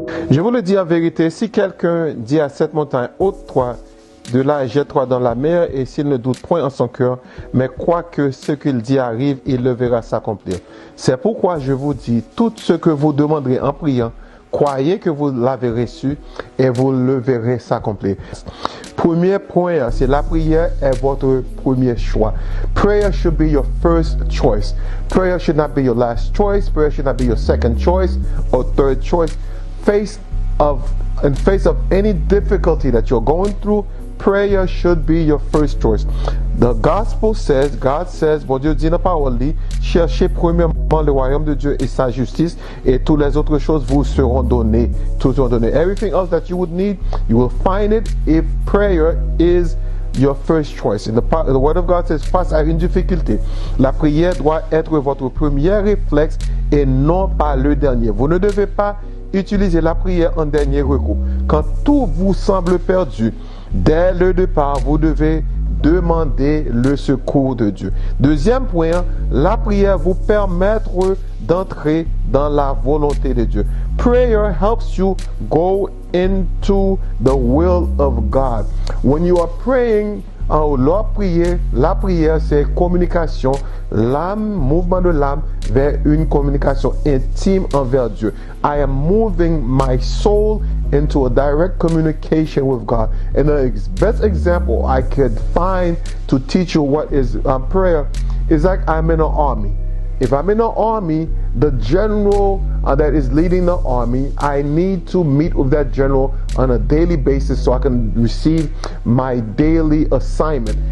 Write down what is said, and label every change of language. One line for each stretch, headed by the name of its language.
French: Je vous le dis en vérité, si quelqu'un dit à cette montagne, ôte-toi de là et jette-toi dans la mer, et s'il ne doute point en son cœur, mais croit que ce qu'il dit arrive, il le verra s'accomplir. C'est pourquoi je vous dis, tout ce que vous demanderez en priant, croyez que vous l'avez reçu et vous le verrez s'accomplir. Premier point, c'est la prière est votre premier choix.
English: Prayer should be your first choice. Prayer should not be your last choice. Prayer should not be your second choice or third choice. In face of any difficulty that you're going through, prayer should be your first choice. The gospel says, God says,
French: bon Dieu dit dans la parole, cherchez premièrement le royaume de Dieu et sa justice, et toutes les autres choses vous seront données. Tout seront donné.
English: Everything else that you would need, you will find it if prayer is your first choice. And the word of God says,
French: face à une difficulté, la prière doit être votre premier réflexe et non pas le dernier. Vous ne devez pas utiliser la prière en dernier recours. Quand tout vous semble perdu, dès le départ, vous devez demander le secours de Dieu. Deuxième point, la prière vous permettre d'entrer dans la volonté de Dieu.
English: Prayer helps you go into the will of God. When you are praying,
French: lors prier, la prière c'est communication, l'âme, mouvement de l'âme vers une communication intime envers Dieu.
English: I am moving my soul into a direct communication with God. And the best example I could find to teach you what is prayer is like I'm in an army. If I'm in an army, the general that is leading the army, I need to meet with that general on a daily basis so I can receive my daily assignment.